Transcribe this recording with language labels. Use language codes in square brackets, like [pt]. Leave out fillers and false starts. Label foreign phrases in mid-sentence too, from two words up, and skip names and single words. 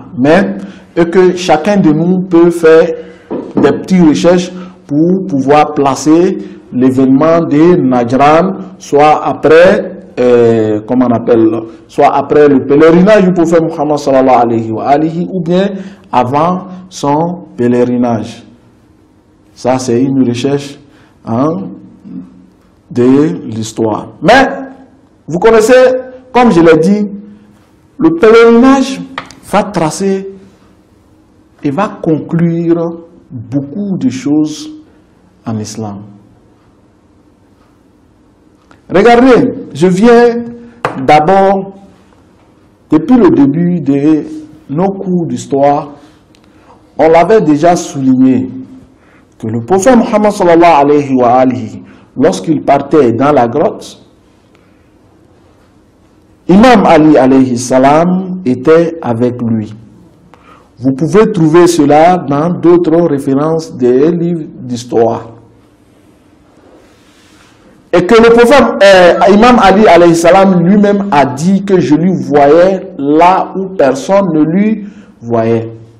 [fr] Mais et que chacun de nous peut faire des petites recherches pour pouvoir placer l'événement de Najran, soit après comment on appelle, soit après le pèlerinage du prophète Muhammad [ar] صلى الله عليه وآله, [fr] ou bien avant son pèlerinage. Ça, c'est une recherche de l'histoire. Mais, vous connaissez, comme je l'ai dit, le pèlerinage va tracer et va conclure beaucoup de choses en islam. Regardez, je viens d'abord, depuis le début de nos cours d'histoire, on l'avait déjà souligné que le prophète Muhammad [ar] صلى الله عليه وآله, [fr] lorsqu'il partait dans la grotte, Imam Ali [ar] عليه السلام [fr] était avec lui. Vous pouvez trouver cela dans d'autres références des livres d'histoire. Et que le prophète Imam Ali [ar] عليه السلام [fr] lui-même a dit que je lui voyais là où personne ne lui voyait.